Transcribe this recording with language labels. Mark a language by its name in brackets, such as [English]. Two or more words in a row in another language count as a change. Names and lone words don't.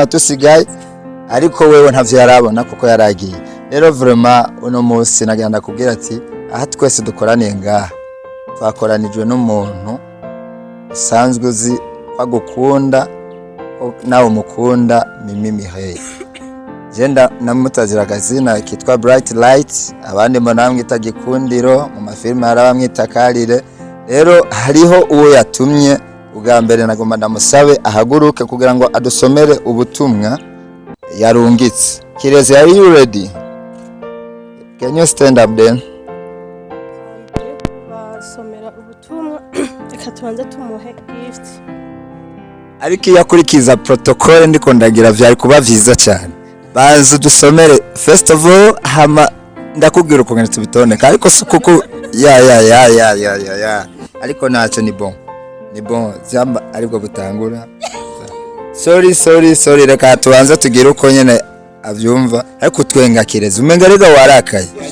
[Rundi] tusigaye ariko wewe ntavyo yarabona kuko yaragiye rero vraiment uno munsi nagenda kubwira ati aha twese dukoraniye ngaha twakoranijwe n'umuntu sanzwe uzi kwagukunda nawe umukunda Mimi Mireille Jenda namutazira akazina kitwa Bright Light, abandi mbona bamwita Gikundiro, mu mafilme hari abamwita Karire. Rero hariho uwo yatumye ubwa mbere nagomba ndamusabe ahaguruke kugira ngo adusomere ubutumwa yarungitse. Kirezi, [English] are you ready? Can you stand up then? [Rundi] Basomera ubutumwa reka tubanze tumuhe gift. Ariko iyo akurikiza protocole ndiko ndagira vyari kuba vyiza cyane. Bazi dusomere [English] first of all [Rundi] hama ndakubwira uko ngene tubitondeka ariko sukuku ya ariko naco ni bon zamba ariko butangura. Sorry reka tubanze tugire uko nyene avyumva ariko twenga Kirezi umenga rega warakaye.